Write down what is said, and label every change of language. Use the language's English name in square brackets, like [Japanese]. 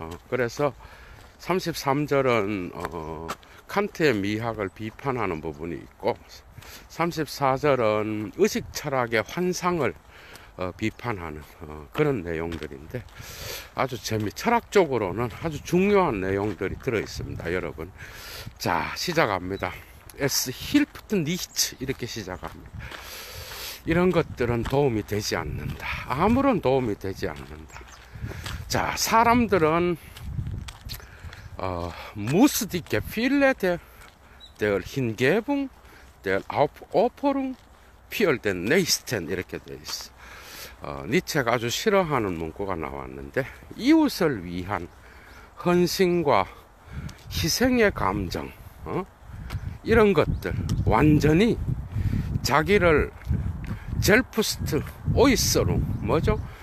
[Korean] 그래서 33절은 칸트의 미학을 비판하는 부분이 있고, 34절은 의식 철학의 환상을 비판하는 그런 내용들인데, 아주 철학적으로는 아주 중요한 내용들이 들어 있습니다, 여러분. 자, 시작합니다. [German] Es hilft nicht, [Korean] 이렇게 시작합니다. 이런 것들은 도움이 되지 않는다. 아무런 도움이 되지 않는다. 자, 사람들은 [German] muss die Gefühle der Hingebung, der Aufopferung für den Nächsten, [Korean] 이렇게 되어 있어. 니체가 아주 싫어하는 문구가 나왔는데, 이웃을 위한 헌신과 희생의 감정, 이런 것들 완전히 자기를 젤프스트 오이스로 뭐죠?